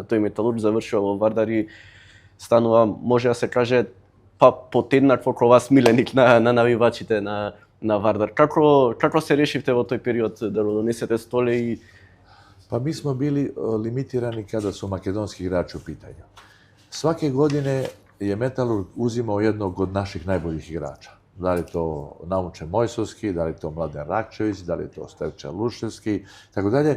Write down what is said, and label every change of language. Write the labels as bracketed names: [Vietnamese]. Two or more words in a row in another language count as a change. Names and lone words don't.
[Macedonian] Тој Металург завршува во Вардар и станува, може да се каже, подеднакво како вас миленик на навивачите на Вардар. Како се решивте во тој период да го донесете Столе и... [Serbian] Pa mi smo bili limitirani kada su makedonski igrači u pitanju. Svake godine je Metalurg uzimao jednog od naših najboljih igrača. Da li to Naumče Mojsovski, da li to Mladen Rakčević, da li to Stevčan Luševski, tako dalje.